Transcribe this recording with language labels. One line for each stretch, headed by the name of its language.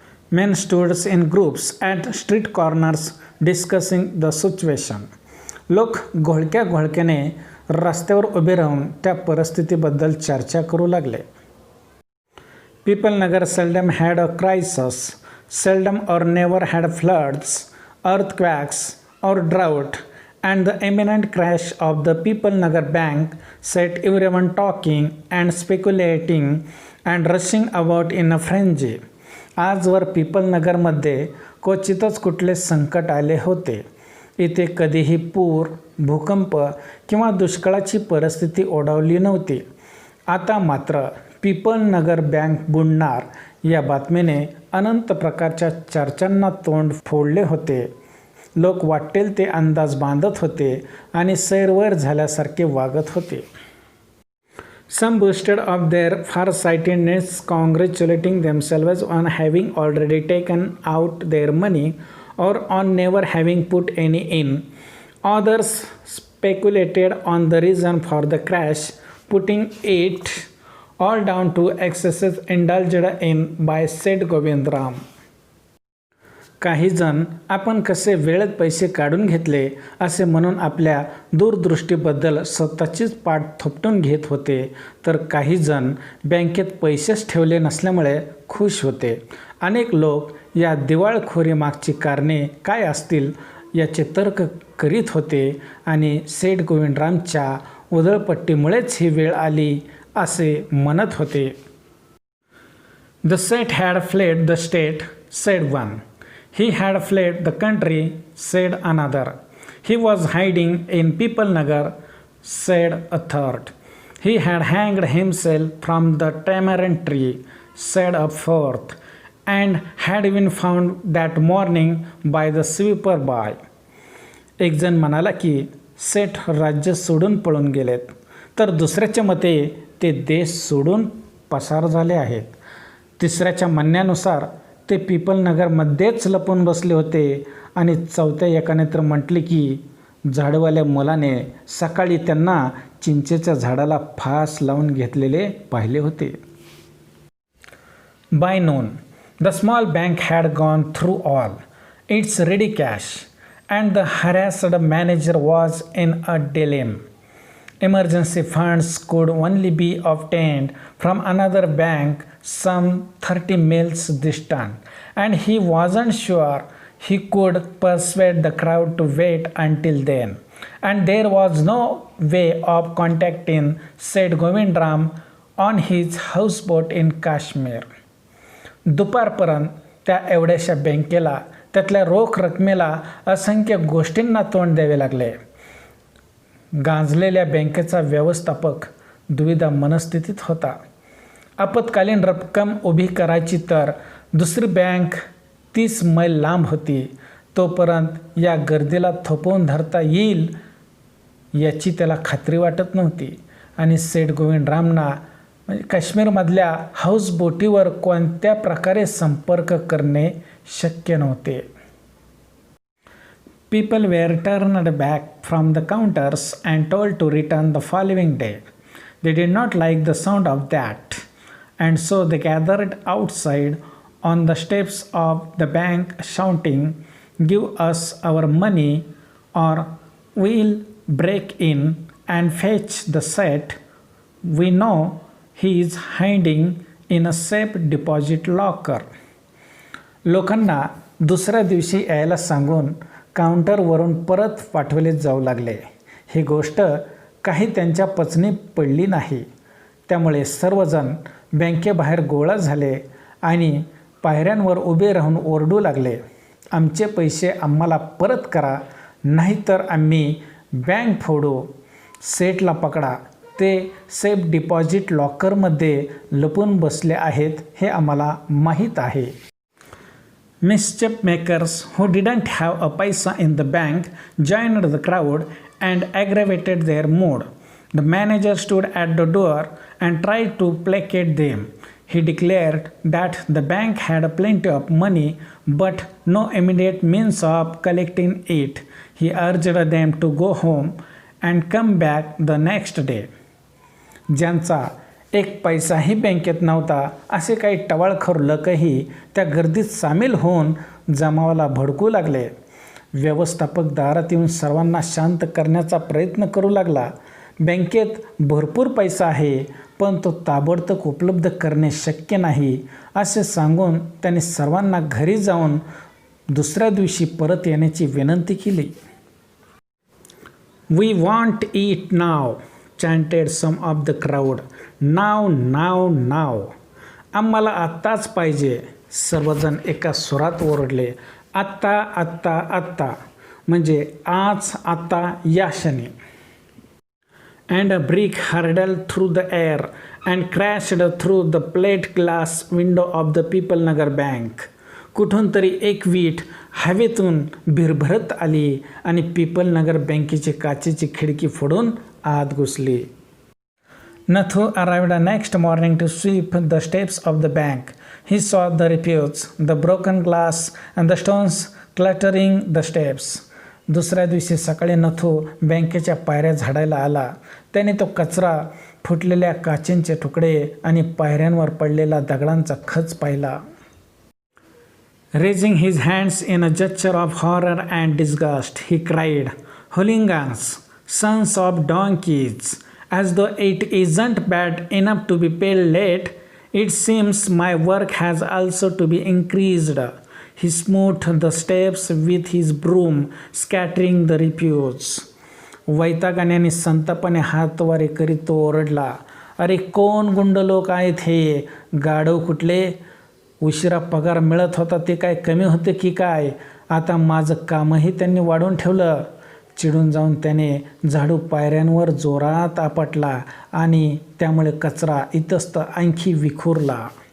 English: Men stood in groups at street corners discussing the situation.
Marathi: लोक घोळक्या घोळक्याने रस्त्यावर उभे राहून त्या परिस्थितीबद्दल चर्चा करू लागले.
English: People Nagar seldom had a crisis, seldom or never had floods, earthquakes or drought, and the imminent crash of the People Nagar Bank set everyone talking and speculating and rushing about in a frenzy.
Marathi: आजवर people नगरमध्ये क्वचितच कुठले संकट आले होते. इथे कधीही पूर, भूकंप किंवा दुष्काळाची परिस्थिती ओढावली नव्हती. आता मात्र पीपल नगर बँक बुडणार या बातमीने अनंत प्रकारच्या चर्चांना तोंड फोडले होते. लोक वाटेल ते अंदाज बांधत होते आणि सैरवैर झाल्यासारखे वागत होते.
English: Some boasted of their farsightedness, congratulating themselves on having already taken out their money or on never having put any in. Others speculated on the reason for the crash, putting it all down to excesses indulged in by said Govindram.
Marathi: काही जण आपण कसे वेळेत पैसे काढून घेतले असे म्हणून आपल्या दूरदृष्टीबद्दल स्वतःचीच पाठ थोपटून घेत होते, तर काही जण बँकेत पैसेच ठेवले नसल्यामुळे खुश होते. अनेक लोक या दिवाळखोरीमागची कारणे काय असतील याचे तर्क करीत होते आणि सेठ गोविंदरामच्या उधळपट्टीमुळेच ही वेळ आली असे म्हणत होते.
English: The Seth had fled the state, said one. He had fled the country, said another. He was hiding in People Nagar, said a third. He had hanged himself from the tamarind tree, said a fourth, and had been found that morning by the sweeper boy.
Marathi: एक जण म्हणाला की सेठ राज्य सोडून पळून गेलेत, तर दुसऱ्याच्या मते ते देश सोडून पसार झाले आहेत. तिसऱ्याच्या म्हणण्यानुसार ते पीपल नगरमध्येच लपून बसले होते आणि चौथ्या एकाने तर म्हटले की झाडवाल्या मुलाने सकाळी त्यांना चिंचेच्या झाडाला फास लावून घेतलेले पाहिले होते.
English: By noon, the small bank had gone through all its ready cash, and the harassed manager was in a dilemma. Emergency funds could only be obtained from another bank some 30 miles distant, and he wasn't sure he could persuade the crowd to wait until then. And there was no way of contacting said Govindram on his houseboat in Kashmir.
Marathi: दुपारपर्यंत त्या एवढ्याशा बँकेला त्यातल्या रोख रकमेला असंख्य गोष्टींना तोंड द्यावे लागले. गांजलेल्या बँकेचा व्यवस्थापक दुविधा मनस्थितीत होता. आपत्कालीन रक्कम उभी करायची तर दुसरी बँक 30 मैल लांब होती. तोपर्यंत या गर्दीला थोपवून धरता येईल याची त्याला खात्री वाटत नव्हती आणि सेठ गोविंदरामना म्हणजे काश्मीरमधल्या हाऊसबोटीवर कोणत्या प्रकारे संपर्क करणे शक्य नव्हते.
English: People were turned back from the counters and told to return the following day. They did not like the sound of that, and so they gathered outside on the steps of the bank shouting, "Give us our money or we'll break in and fetch the Seth. We know he is hiding in a safe deposit locker."
Marathi: लोकांना दुसऱ्या दिवशी यायला सांगून काउंटरवरून परत पाठवले जाऊ लागले. ही गोष्ट काही त्यांच्या पचनी पडली नाही. त्यामुळे सर्वजण बँकेबाहेर गोळा झाले आणि पायऱ्यांवर उभे राहून ओरडू लागले, "आमचे पैसे आम्हाला परत करा, नाहीतर आम्ही बँक फोडू. सेठला पकडा, ते सेफ डिपॉझिट लॉकरमध्ये लपून बसले आहेत हे आम्हाला माहीत आहे."
English: Mischief makers who didn't have a paisa in the bank joined the crowd and aggravated their mood. The manager stood at the door and tried to placate them. He declared that the bank had plenty of money but no immediate means of collecting it. He urged them to go home and come back the next day.
Marathi: ज्यांचा एक पैसाही बँकेत नव्हता असे काही टवाळखोर लोकही त्या गर्दीत सामील होऊन जमावाला भडकू लागले. व्यवस्थापक दारात येऊन सर्वांना शांत करण्याचा प्रयत्न करू लागला. बँकेत भरपूर पैसा आहे, पण तो ताबडतोब उपलब्ध करणे शक्य नाही असे सांगून त्याने सर्वांना घरी जाऊन दुसऱ्या दिवशी परत येण्याची विनंती केली.
English: "We want it now," chanted some of the crowd. "Now, now, now."
Marathi: आम्हाला आत्ताच पाहिजे, सर्वजण एका सुरात ओरडले. आत्ता, आत्ता, आत्ता, म्हणजे आज, आता, या क्षणी.
English: And a brick hurtled through the air and crashed through the plate glass window of the People Nagar Bank.
Marathi: कुठून तरी एक वीट हवेतून भिरभरत आली आणि पीपल नगर बँकेची काचेची खिडकी फोडून आत घुसली.
English: Nathu arrived next morning to sweep the steps of the bank. He saw the refuse, the broken glass and the stones cluttering the steps.
Marathi: दुसऱ्या दिवशी सकाळी नथू बँकेच्या पायऱ्या झाडायला आला. त्याने तो कचरा, फुटलेल्या काचेंचे तुकडे आणि पायऱ्यांवर पडलेला दगडांचा खच पाहिला.
English: Raising his hands in a gesture of horror and disgust, he cried, "Hooligans, sons of donkeys, as though it isn't bad enough to be paid late, it seems my work has also to be increased." He smoothed the steps with his broom, scattering the refuse.
Marathi: वैतागाने आणि संतापाने हातवारे करीत तो ओरडला, "अरे कोण गुंड लोक आहेत हे? गाढव कुठले? उशिरा पगार मिळत होता ते काय कमी होते की काय? आता माझं कामही त्यांनी वाढवून ठेवलं." चिडून जाऊन त्याने झाडू पायऱ्यांवर जोरात आपटला आणि त्यामुळे कचरा इतस्त आणखी विखुरला.